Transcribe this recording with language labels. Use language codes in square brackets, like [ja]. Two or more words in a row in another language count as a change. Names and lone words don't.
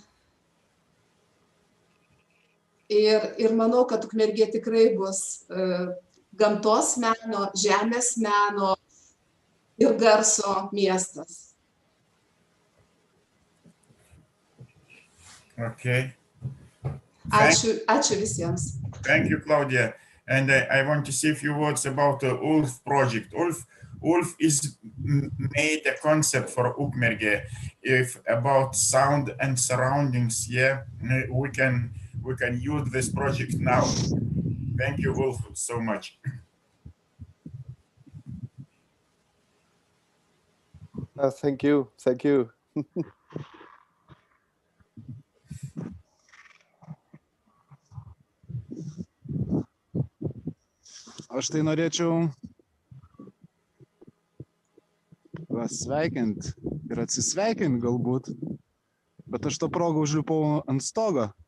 [lt] Ir manau, kad Ukmergė tikrai bus gamtos meno, žemės meno ir garso miestas. Okay. Ačiū visiems. [en] Thank you, Claudia. And I want to say a few words about the ULF project. ULF is made a concept for Ukmergė about sound and surroundings. Yeah, we can use this project now. Thank you, ULF, so much. Thank you. [lt] Aš tai norėčiau pasveikinti ir atsisveikinti galbūt, bet aš tą progą užlipau ant stogo.